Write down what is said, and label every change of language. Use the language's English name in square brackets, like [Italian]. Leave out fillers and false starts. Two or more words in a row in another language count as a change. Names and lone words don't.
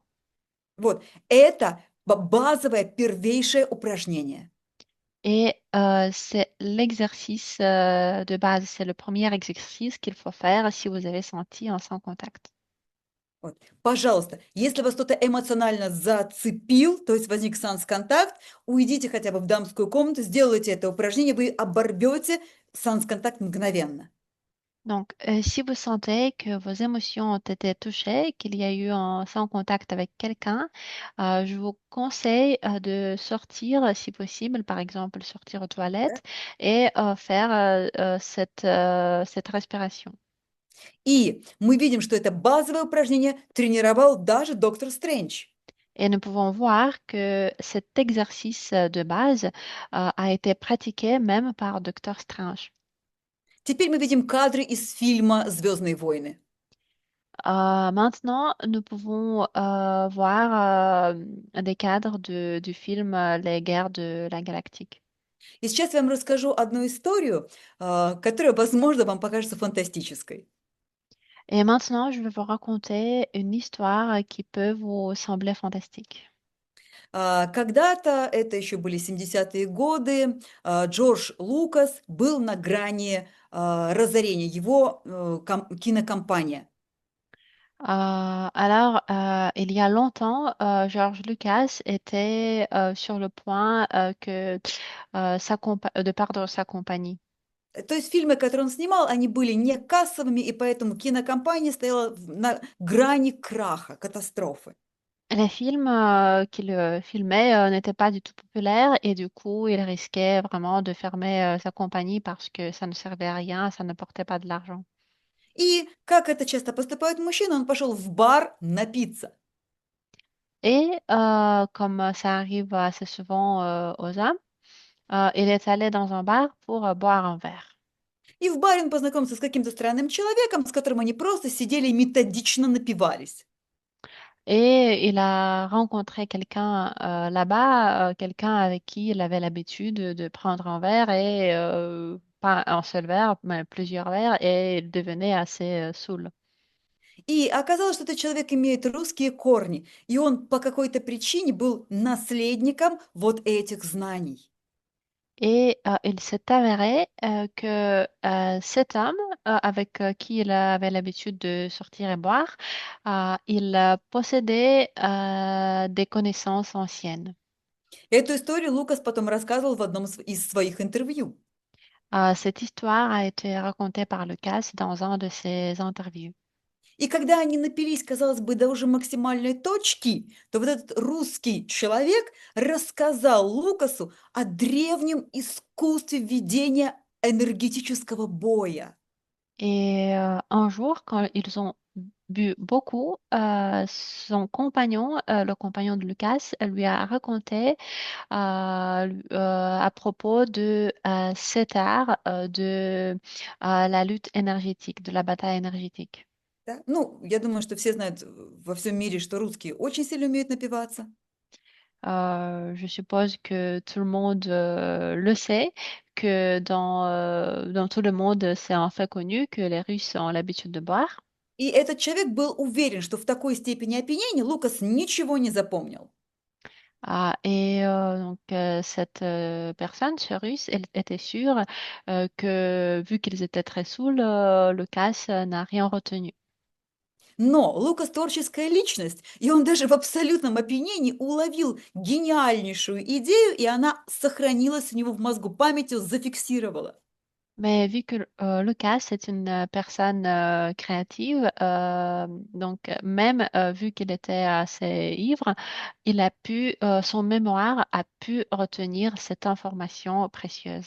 [Russian] Вот, это базовое первейшее упражнение. [French] Et c'est l'exercice de base, c'est le premier exercice qu'il faut faire si vous avez senti un sans contact. [Russian] Вот. Пожалуйста, если вас кто-то эмоционально зацепил, то есть возник санс-контакт, уйдите хотя бы в дамскую комнату, сделайте это упражнение, вы оборвете санс-контакт мгновенно. [French] Donc, si vous sentez que vos émotions ont été touchées, qu'il y a eu un sans contact avec quelqu'un, je vous conseille de sortir, si possible, par exemple, sortir aux toilettes et faire cette respiration. [Russian] И мы видим, что это базовое упражнение тренировал даже доктор Стрэндж. [French] Et nous pouvons voir que cet exercice de base a été pratiqué même par Docteur Strange. [Russian] Теперь мы видим кадры из фильма «Звездные войны». [French] Maintenant, nous pouvons voir des cadres du film Les Guerres de la Galactique. [Russian] И сейчас я вам расскажу одну историю, которая, возможно, вам покажется фантастической. [French] Et maintenant, je vais vous raconter une histoire qui peut vous sembler fantastique. [Russian] Когда-то, это еще были 70-е годы, Джордж Лукас был на грани разорения, его кинокомпания. [French] Il y a longtemps, George Lucas était sur le point de perdre sa compagnie. [Russian] То есть фильмы, которые он снимал, они были не кассовыми, и поэтому кинокомпания стояла на грани краха, катастрофы. [French] Les films qu'il filmait n'étaient pas du tout populaires et du coup, il risquait vraiment de fermer sa compagnie parce que ça ne servait à rien, ça ne portait pas de l'argent. [Russian] И, как это часто поступают мужчины, он пошел в бар напиться. [French] Et comme ça arrive assez souvent aux hommes, il est allé dans un bar pour boire un verre. [Russian] И в баре он познакомился с каким-то странным человеком, с которым они просто сидели и методично напивались. [French] Et il a rencontré quelqu'un là-bas, quelqu'un avec qui il avait l'habitude de prendre un verre et pas un seul verre, mais plusieurs verres, et il devenait assez saoul. [Russian] И оказалось, что этот человек имеет русские корни, и он по какой-то причине был наследником вот этих знаний. [French] Et il s'est avéré que cet homme avec qui il avait l'habitude de sortir et boire, il possédait des connaissances anciennes. [Russian] Эту историю Лукас потом рассказывал в одном из своих интервью. [French] Cette histoire a été racontée par Lucas dans un de ses interviews. [Russian] И когда они напились, казалось бы, до уже максимальной точки, то вот этот русский человек рассказал Лукасу о древнем искусстве ведения энергетического боя. [French] Et un jour, quand ils ont bu beaucoup, son compagnon, le compagnon de Lucas, lui a raconté à propos de cet art la lutte énergétique, de la bataille énergétique. [Russian] Да? Ну, я думаю, что все знают во всем мире, что русские очень сильно умеют напиваться. [French] Je suppose que tout le monde le sait, que dans tout le monde, c'est un fait connu que les Russes ont l'habitude de boire. [Russian] И этот человек был уверен, что в такой степени опьянения Лукас ничего не запомнил. [French] Cette personne, ce Russe, elle était sûre que vu qu'ils étaient très saouls, Lucas n'a rien retenu. [Russian] Но Лукас творческая личность, и он даже в абсолютном опьянении уловил гениальнейшую идею, и она сохранилась у него в мозгу, памятью зафиксировала. [French] Mais vu que Lucas est une personne créative, même vu qu'il était assez ivre, son mémoire a pu retenir cette information précieuse.